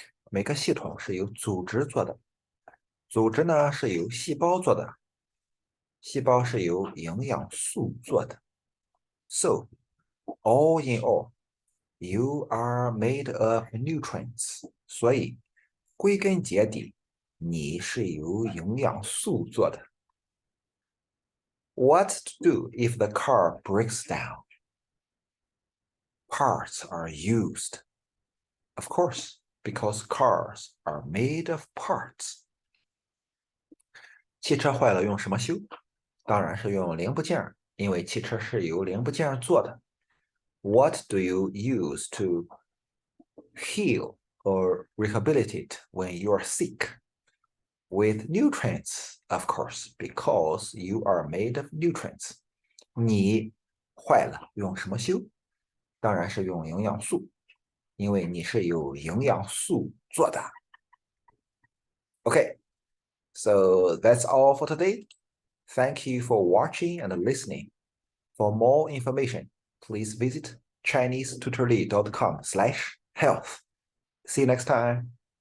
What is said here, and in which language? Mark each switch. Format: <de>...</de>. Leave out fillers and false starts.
<zh>每个系统是由组织做的，组织呢是由细胞做的，细胞是由营养素做的。</zh> <en>So, all in all, you are made of nutrients.</en> <zh>所以，归根结底，你是由营养素做的。</zh> <en>What to do if the car breaks down? Parts are used. Of course, because cars are made of parts.</en> <zh>汽车坏了用什么修？当然是用零部件，因为汽车是由零部件做的。</zh> <en>What do you use to heal or rehabilitate when you are sick? With nutrients, of course, because you are made of nutrients.</en> <zh>你坏了用什么修？当然是用营养素，因为你是由营养素做的。</zh> <en>Okay, so that's all for today. Thank you for watching and listening. For more information, please visit ChineseTutorly.com/health. See you next time.</en>